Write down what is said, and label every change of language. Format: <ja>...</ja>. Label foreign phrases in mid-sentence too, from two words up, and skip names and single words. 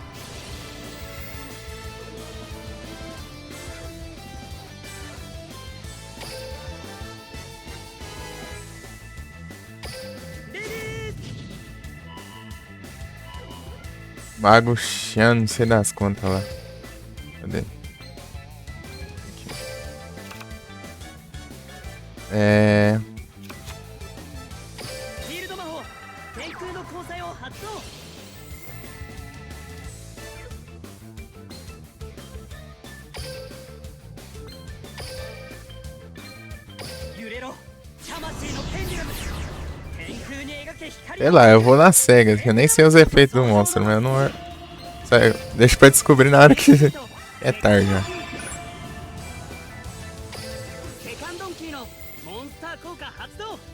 <pt>Mago Chan, não sei das contas lá. Cadê? Aqui.</pt> <ja>フィールド魔法天空の交際を発動。揺れろ魂のペンデュラム。天空に描け光。</ja> <pt>Sei lá, eu vou na cega, que eu nem sei os efeitos do monstro, mas eu não. Deixa pra descobrir na hora que é tarde já.</pt> <ja>セカンドンキーのモンスター効果発動。</ja>